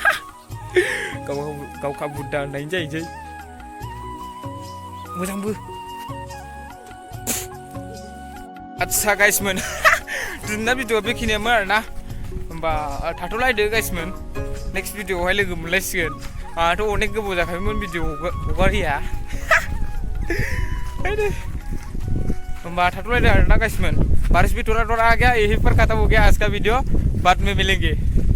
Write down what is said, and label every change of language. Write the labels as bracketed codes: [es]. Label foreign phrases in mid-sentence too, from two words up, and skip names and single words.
[brx] गावखा बुड्ढा होननायनि जाहैसै मोजांबो आदसा गाइसमोन दिनैना भिडिअ'आ बेखिनियामोन आरोना होमबा थाथ'लायदो गाइसमोन नेक्स्ट भिडिअ'आवहाय लोगो मोनलायसिगोन आंहाथ' अनेक गोबाव जाखायोमोन भिडिअ हगारिया होमबा थाथ'लायदो आरोना गाइसमन [hi] बारिश भी थोड़ा आ गया यहीं पर खत्म हो गया आज का वीडियो बाद में मिलेंगे।